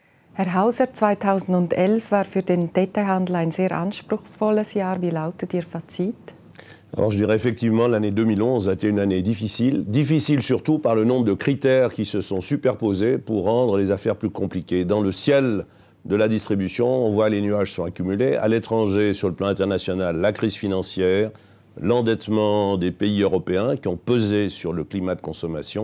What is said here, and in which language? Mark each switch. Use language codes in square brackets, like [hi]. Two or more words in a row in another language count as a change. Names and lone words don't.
[de] Herr Hauser, 2011 war für den Detailhandel ein sehr anspruchsvolles Jahr. Wie lautet Ihr Fazit? [fr] Alors je dirais effectivement l'année 2011 a été une année difficile. Difficile surtout par le nombre de critères qui se sont superposés pour rendre les affaires plus compliquées. Dans le ciel de la distribution, on voit les nuages sont accumulés. À l'étranger, sur le plan international, la crise financière, l'endettement des pays européens qui ont pesé sur le climat de consommation.